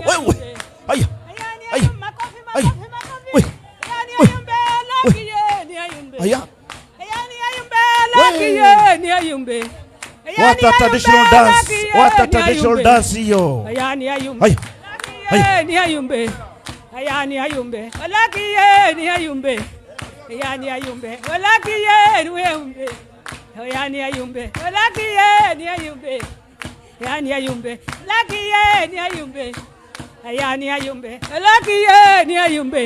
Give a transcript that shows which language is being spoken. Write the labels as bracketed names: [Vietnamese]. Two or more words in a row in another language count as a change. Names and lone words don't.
[Swahili] Wewe. Haya. Haya. Haya. Wewe. Haya. [English] Watha traditional dance. Watha traditional dance hiyo. [Swahili] Haya. Haya. [Kamba] Ni ayumbe. Ayani ayumbe. Olakiye ni ayumbe. Ayani ayumbe. Olakiye ni ayumbe. Ayani ayumbe. Olakiye ni ayumbe. Ayani ayumbe. Lakiye ni ayumbe. Ayani ayumbe. Olakiye ni ayumbe.